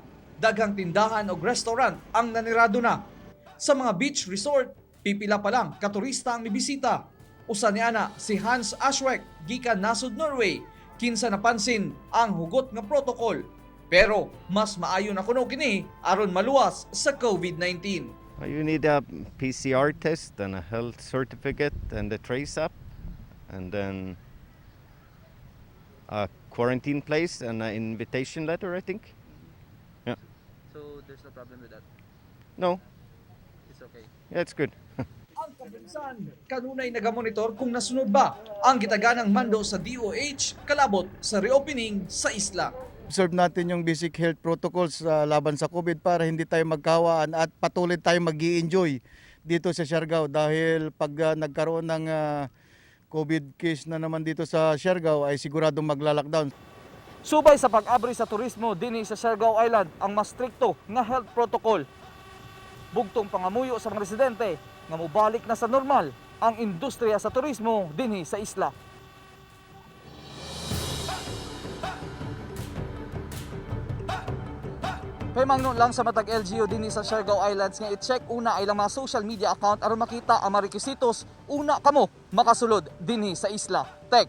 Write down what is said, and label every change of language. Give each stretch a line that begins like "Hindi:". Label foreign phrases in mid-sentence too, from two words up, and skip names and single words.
Cebuano: Daghang tindahan o restaurant ang nanirado na. Sa mga beach resort, pipila pa lang katurista ang mibisita. Usa ni ana si Hans Ashweck gikan nasud Norway, kinsa napansin ang hugot nga protocol. Pero mas maayo na kuno kini aron maluwas sa COVID-19.
English: You need a PCR test and a health certificate and a trace app, and then a quarantine place and an invitation letter, I think. Yeah. So there's no problem with that. No, It's okay. yeah, it's good.
Cebuano: Ang kabensan, kanunay nagamonitor kung nasunod ba ang gitaganang mando sa DOH kalabot sa reopening sa isla.
Filipino: Observe natin yung
English: basic health protocols
Filipino: laban sa COVID para hindi tayo magkawaan at patuloy tayo mag-i-enjoy dito sa Siargao dahil pag nagkaroon ng COVID case na naman dito sa Siargao ay siguradong magla-lockdown.
Cebuano: Subay sa pag-abri sa turismo dinhi sa Siargao Island ang mas strikto nga health protocol. Bugtong pangamuyo sa mga residente nga mobalik na sa normal ang industriya sa turismo dinhi sa isla. Kay mangno lang sa matag LGU dinhi sa Siargao Islands nga i-check una ay lang mga
English: social media account
Cebuano: aron makita ang mga requisitos una kamo makasulod dinhi sa isla.